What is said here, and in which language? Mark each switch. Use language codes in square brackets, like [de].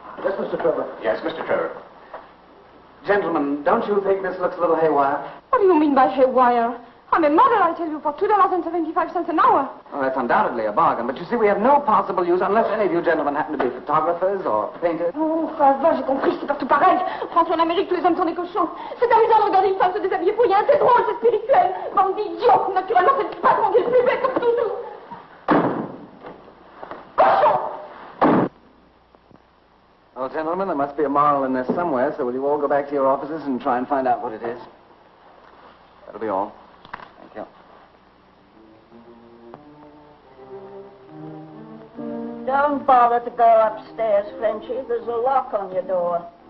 [en] Yes, Mr. Trevor. Yes, Mr. Trevor. Gentlemen, don't you think this looks a little haywire? What do you mean by haywire? I'm a model, I tell you, for $2.75 an hour. Well, that's undoubtedly a bargain, but you see, we have no possible use unless any of you gentlemen happen to be photographers or painters. [fr] Oh, ça va, j'ai compris, c'est partout pareil. Rentre en Amérique, tous les hommes sont des cochons. C'est amusant de regarder une femme se déshabiller pour rien, c'est drôle, c'est spirituel. Bande d'idiots, naturellement, c'est le patron qui est le plus bête, comme toujours. Cochon! [en] Well, gentlemen, there must be a moral in this somewhere, so will you all go back to your offices and try and find out what it is? That'll be all. Thank you. Don't bother to go upstairs, Frenchie. There's a lock on your door.